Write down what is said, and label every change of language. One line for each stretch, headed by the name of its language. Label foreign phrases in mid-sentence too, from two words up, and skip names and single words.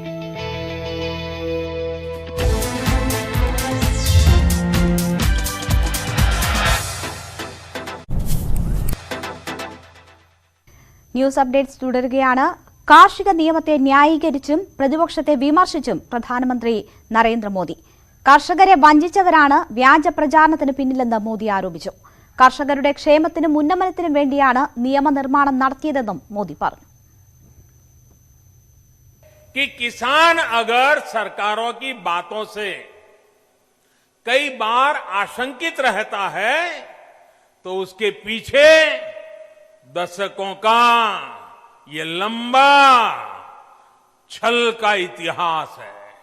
English: news updates
Malayalam: തുടരുകയാണ്. കാർഷിക നിയമത്തെ ന്യായീകരിച്ചും പ്രതിപക്ഷത്തെ വിമർശിച്ചും പ്രധാനമന്ത്രി നരേന്ദ്രമോദി. കർഷകരെ വഞ്ചിച്ചവരാണ് വ്യാജ പ്രചാരണത്തിന് പിന്നിലെന്ന് മോദി ആരോപിച്ചു. കർഷകരുടെ ക്ഷേമത്തിനും ഉന്നമനത്തിനും വേണ്ടിയാണ് നിയമനിർമ്മാണം നടത്തിയതെന്നും മോദി പറഞ്ഞു.
Hindi: कि किसान अगर सरकारों की बातों से कई बार आशंकित रहता है तो उसके पीछे दशकों का ये लंबा छल का इतिहास है.